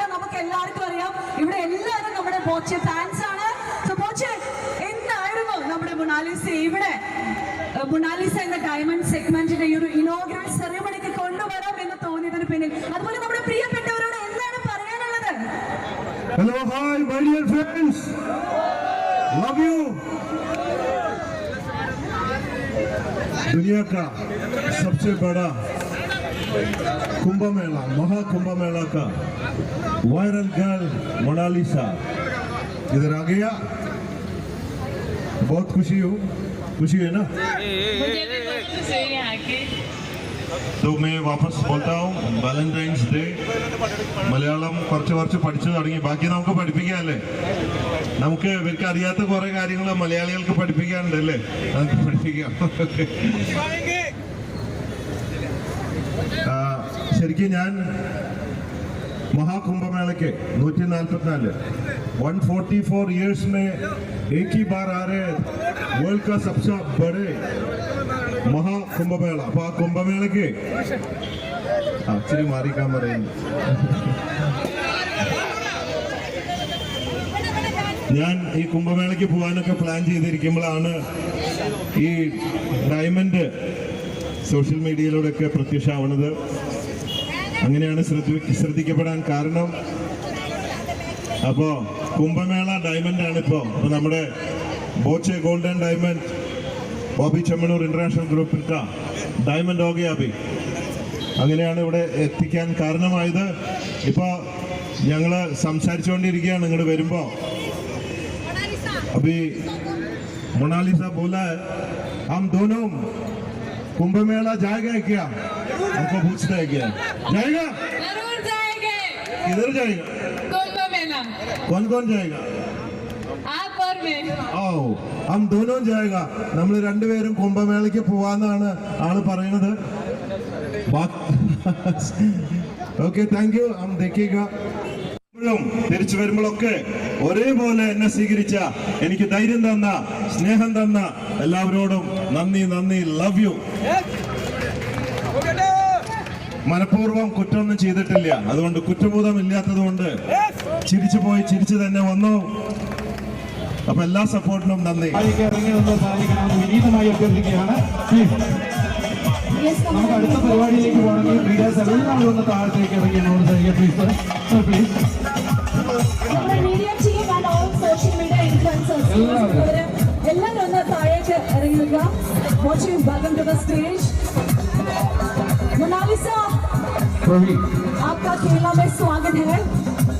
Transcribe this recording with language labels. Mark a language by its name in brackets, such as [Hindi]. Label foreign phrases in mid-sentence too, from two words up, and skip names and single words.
[Malayalam] നമുക്ക് എല്ലാവർക്കും അറിയാം, ഇവിടെ എല്ലാവരും നമ്മുടെ ബോച്ചെ ഫാൻസ് ആണ്. ബോച്ചെ, എന്തായിരുന്നു നമ്മുടെ മൊണാലിസ ഇവിടെ മൊണാലിസ എന്ന ഡയമണ്ട് സെഗ്മെന്റിന്റെ ഈ ഒരു [English] inaugural ceremony [Malayalam] കൊണ്ടുവരാം എന്ന് തോന്നിയതിന് പിന്നിൽ, അതുപോലെ നമ്മുടെ പ്രിയപ്പെട്ടവരോട് എന്താണ് പറയാനുള്ളത്? [English] Hello, hi, my dear friends. Love you. [Hindi] दुनिया का सबसे बड़ा कुंभ मेला, महाकुंभ मेला का वायरल गर्ल मोनालिसा इधर आ गया. बहुत खुशी है ना? मुझे भी बहुत खुशी है आके. तो मैं वापस बोलता हूँ, [Malayalam] വാലന്റൈൻസ് ഡേ മലയാളം കുറച്ച് പഠിച്ചു തുടങ്ങി. ബാക്കി നമുക്ക് പഠിപ്പിക്കാമല്ലേ? നമുക്ക് ഇവർക്ക് അറിയാത്ത കുറെ കാര്യങ്ങൾ മലയാളികൾക്ക് പഠിപ്പിക്കാനുണ്ടല്ലേ? നമുക്ക് പഠിപ്പിക്കാം. ശരിക്കും ഞാൻ [Hindi] महाकुंभमेले 144 144 इयर्स में एक ही बार आ रहे वर्ल्ड का सबसे बड़े महाकुंभमेला. [Malayalam] അപ്പോൾ ആ കുംഭമേളയ്ക്ക് ഇച്ചിരി മാറിക്കാൻ പറയുന്നു. ഞാൻ ഈ കുംഭമേളയ്ക്ക് പോകാനൊക്കെ പ്ലാൻ ചെയ്തിരിക്കുമ്പോഴാണ് ഈ ഡയമണ്ട് സോഷ്യൽ മീഡിയയിലൂടെയൊക്കെ പ്രത്യക്ഷമാവുന്നത്. അങ്ങനെയാണ് ശ്രദ്ധിക്കപ്പെടാൻ കാരണം. അപ്പോൾ കുംഭമേള ഡയമണ്ട് ആണ് ഇപ്പോൾ നമ്മുടെ ബോച്ചെ ഗോൾഡൻ ഡയമണ്ട് ബോബി ചെമ്മണൂർ ഇന്റർനാഷണൽ ഗ്രൂപ്പിന്റെ ഡയമണ്ട് [Hindi] हो गया अभी. [Malayalam] അങ്ങനെയാണ് ഇവിടെ എത്തിക്കാൻ കാരണമായത്. ഇപ്പോൾ ഞങ്ങൾ സംസാരിച്ചുകൊണ്ടിരിക്കുകയാണ് ഇങ്ങോട്ട് വരുമ്പോൾ. [Hindi] अभी मोनालिसा बोला है हम दोनों कुंभ मेला जाएगा क्या? हमको पूछता है क्या जाएगा? जरूर जाएंगे. किधर जाएगा? कुंभ मेला. कौन कौन जाएगा? आप और मैं. आओ हम दोनों जाएगा. [Malayalam] നമ്മൾ രണ്ടുപേരും കുംഭമേളയ്ക്ക് പോവാന്നാണ് ആള് പറയുന്നത്. [English] okay, thank you. [Hindi] हम देखिएगा. [Malayalam] തിരിച്ചു വരുമ്പോഴൊക്കെ ഒരേപോലെ എന്നെ സ്വീകരിച്ച, എനിക്ക് ധൈര്യം തന്ന, സ്നേഹം തന്ന എല്ലാവരോടും നന്ദി. [English] love you. [Malayalam] മനഃപൂർവ്വം കുറ്റമൊന്നും ചെയ്തിട്ടില്ല, അതുകൊണ്ട് കുറ്റബോധം ഇല്ലാത്തത് കൊണ്ട് ചിരിച്ചു പോയി ചിരിച്ചു തന്നെ വന്നു. അപ്പൊ എല്ലാ സപ്പോർട്ടിനും നന്ദി. വിനീതമായി അഭ്യർത്ഥിക്കുകയാണ്. നമുക്ക് അടുത്ത പരിപാടിയിലേക്ക് പോകണമെങ്കിൽ മീഡിയാസ് എല്ലാവരും ഒന്ന് താഴത്തേക്ക് ഇറങ്ങിയെന്നോട് പ്ലീസ്. എല്ലാവരും ഒന്ന് താഴേക്ക് ഇറങ്ങുക. [English] welcome to the stage. [Hindi] मोनालिसा, आपका केरला में स्वागत है.